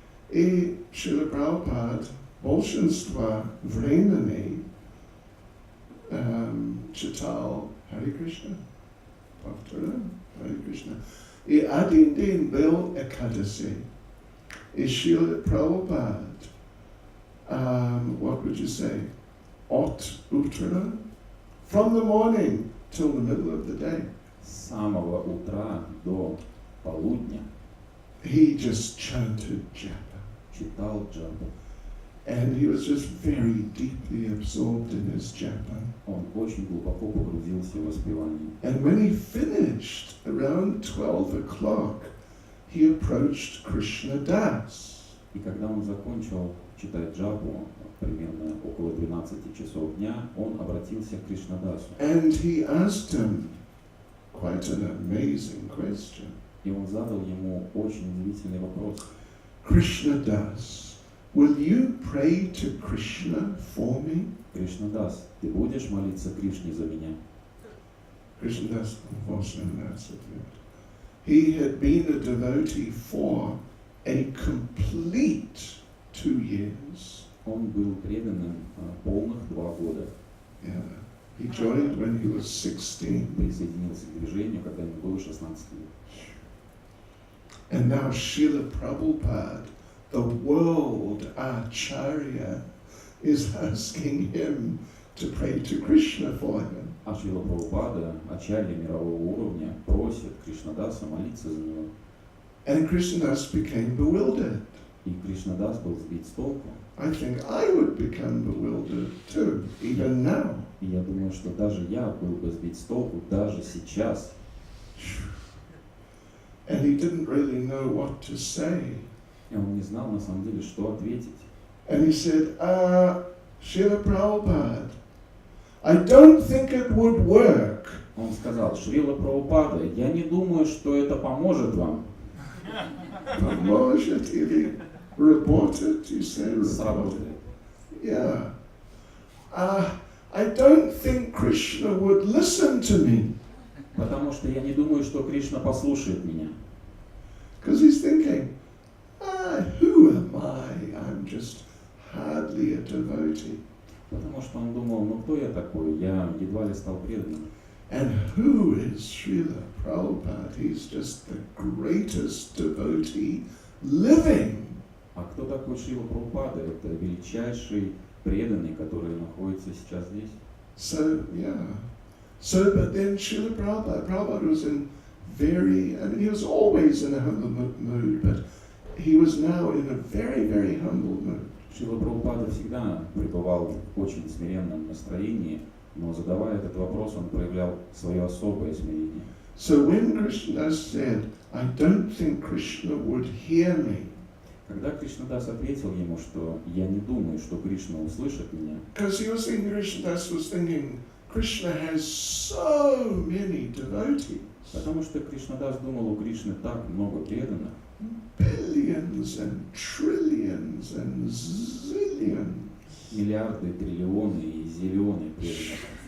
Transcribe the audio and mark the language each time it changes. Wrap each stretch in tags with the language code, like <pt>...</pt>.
<ru>И Шрила Прабхупада большинство времени читал Харе Кришна, повторял Харе Кришна. И один день был Экадаси.</ru> <en>И Шрила Прабхупада, what would you say,</en> <ru>от утра,</ru> <en>from the morning till the middle of the day.</en> <ru>С самого утра до полудня</ru> <en>He just chanted japa.</en> <ru>Читал джапу.</ru> <en>And he was just very deeply absorbed in his japa.</en> <ru>Он очень глубоко погрузился в воспевание.</ru> <en>And when he finished, around 12 o'clock, he approached Krishna Das.</en> <ru>И когда он закончил читать джапу, примерно около 12 часов дня, он обратился к Кришнадасу.</ru> <en>And he asked him quite an amazing question.</en> <ru>И он задал ему очень удивительный вопрос.</ru> <en>Krishna Das, will you pray to Krishna for me?</en> <ru>Кришнадас, ты будешь молиться Кришне за меня?</ru> <en>Krishna Das was in that subject. he had been a devotee for a complete 2 years.</en> <ru>Он был преданным полных 2 года.</ru> <en>Yeah. He joined when he was 16.</en> <ru>Присоединился к движению, когда ему было 16 лет.</ru> <en>And now Srila Prabhupada, the world Acharya, is asking him to pray to Krishna for him.</en> <ru>А Шрила Прабхупада, ачарья мирового уровня, просит Кришнадаса молиться за него.</ru> <en>And Krishnadas became bewildered.</en> <ru>И Кришнадас был сбит с толку.</ru> <en>I think I would become bewildered too, even now.</en> <ru>И я думаю, что даже я был бы сбит с толку даже сейчас.</ru> <en>And he didn't really know what to say.</en> <ru>И он не знал на самом деле, что ответить.</ru> <en>And he said, Srila Prabhupada, I don't think it would work.</en> <ru>Он сказал: Шрила Прабхупада, я не думаю, что это поможет вам. Поможет или</ru> <en>reported, you say reported.</en> <ru>Сработает.</ru> <en>Yeah. I don't think Krishna would listen to me.</en> <ru>Потому что я не думаю, что Кришна послушает меня.</ru> <en>Because he's thinking, who am I? I'm just hardly a devotee.</en> <ru>Потому что он думал, ну кто я такой? Я едва ли стал преданным.</ru> <en>And who is Srila Prabhupada? He's just the greatest devotee living.</en> <ru>А кто такой Шрила Прабхупада? Это величайший преданный, который находится сейчас здесь.</ru> <en>So, yeah. So, but then Srila Prabhupada was in he was always in a humble mood, but he was now in a very, very humble mood.</en> <ru>Шрила Прабхупада всегда пребывал в очень смиренном настроении, но задавая этот вопрос, он проявлял свое особое смирение.</ru> <en>So when Krishna said, I don't think Krishna would hear me,</en> <ru>когда Кришнадас ответил ему, что я не думаю, что Кришна услышит меня,</ru> <en>because he was thinking, Krishnadas was thinking, Krishna has so many devotees,</en> <ru>потому что Кришнадас думал, у Кришны так много преданных,</ru> <en>billions and trillions and zillions.</en> <ru>Миллиарды, триллионы и зиллионы преданных.</ru>